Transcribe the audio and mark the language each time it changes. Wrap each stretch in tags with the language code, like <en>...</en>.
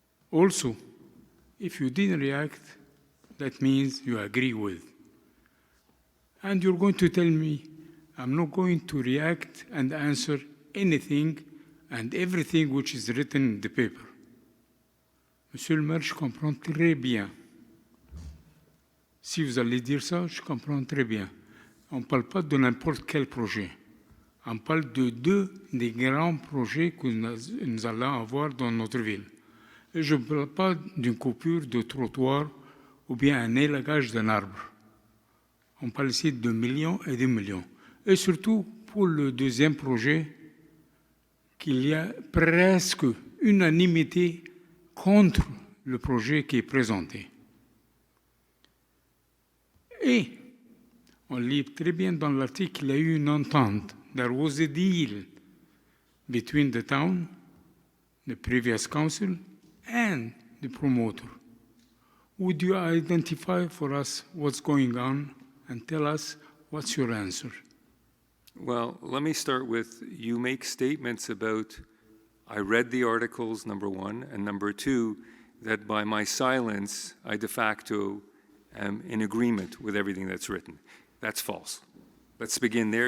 <en>Also, if you didn't react, that means you agree with. And you're going to tell me, I'm not going to react and answer anything and everything which is written in the paper.</en> <fr>Monsieur le maire, je comprends très bien. Si vous allez dire ça, je comprends très bien. On ne parle pas de n'importe quel projet. On parle de 2 des grands projets que nous allons avoir dans notre ville. Et je ne parle pas d'une coupure de trottoir ou bien un élagage d'un arbre. On parle ici de millions et de millions. Et surtout pour le deuxième projet, qu'il y a presque unanimité contre le projet qui est présenté. Et on lit très bien dans l'article qu'il y a eu une entente.</fr> <en>There was a deal between the town, the previous council, and the promoter. Would you identify for us what's going on and tell us what's your answer? Well, let me start with, you make statements about, I read the articles, number one, and number two, that by my silence, I de facto am in agreement with everything that's written. That's false. Let's begin there.</en>